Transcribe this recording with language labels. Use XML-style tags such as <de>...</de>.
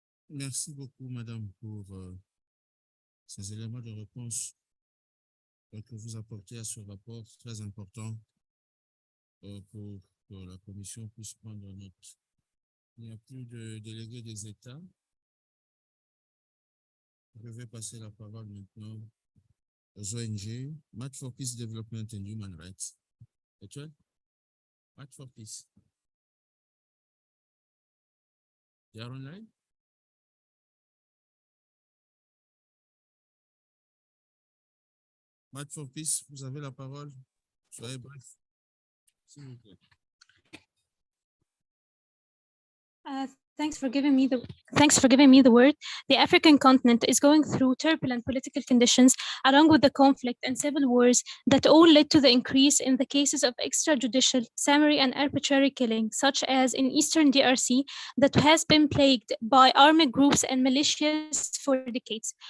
<fr>Merci beaucoup, Madame, pour ces éléments de réponse que vous apportez à ce rapport très important pour que la Commission puisse prendre note. Il n'y a plus de délégués des États. Je vais passer la parole maintenant aux ONG.</fr> <en>Match for Peace Development and Human Rights. Etienne? Match for Peace. You are online?</en> <fr>Match for Peace, vous avez la parole. Soyez bref. s'il vous plaît.</fr> <en>Thanks for giving me the word. The African continent is going through turbulent political conditions, along with the conflict and civil wars that all led to the increase in the cases of extrajudicial, summary, and arbitrary killing, such as in Eastern DRC, that has been plagued by armed groups and militias for decades.</en>